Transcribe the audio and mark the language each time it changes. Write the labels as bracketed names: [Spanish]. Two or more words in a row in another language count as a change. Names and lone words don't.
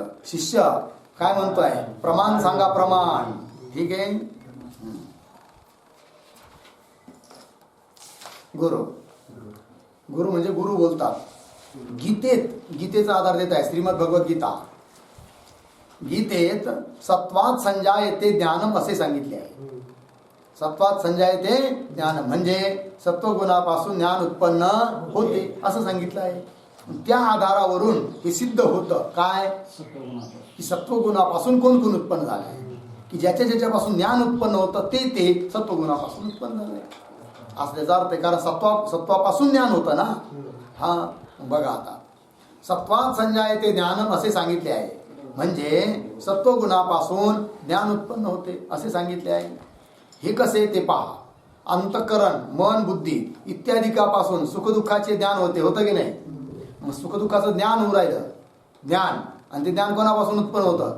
[Marathi] शिष्य काय म्हणतोय? प्रमाण सांगा, प्रमाण. ठीक आहे. गुरु म्हणजे गुरु बोलतात. गीतेचा आधार देत आहे श्रीमद भगवद्गीता. गीतेत [Sanskrit] सत्वात संजायते ज्ञानम [Marathi] असे सांगितले आहे. [Sanskrit] सत्वात संजायते ज्ञान [Marathi] म्हणजे सत्वगुणापासून ज्ञान उत्पन्न होते असं सांगितलं आहे. त्या आधारावरून हे सिद्ध होतं काय की सत्वगुणापासून कोण उत्पन्न झालं आहे. की ज्याच्यापासून ज्ञान उत्पन्न होतं ते सत्वगुणापासून उत्पन्न झालंय असल्याचा अर्थ आहे. कारण सत्वापासून ज्ञान होतं ना. हा बघा, आता [Sanskrit] सत्वात संजायते ज्ञानम [Marathi] असे सांगितले आहे म्हणजे सत्वगुणापासून ज्ञान उत्पन्न होते असे सांगितले आहे. हे कसे ते पहा. अंतःकरण मन बुद्धी इत्यादिकापासून सुखदुःखाचे ज्ञान होतं की नाही. मग सुखदुःखाचं ज्ञान होऊ राहिलं. ज्ञान आणि ते ज्ञान कोणापासून उत्पन्न होतं?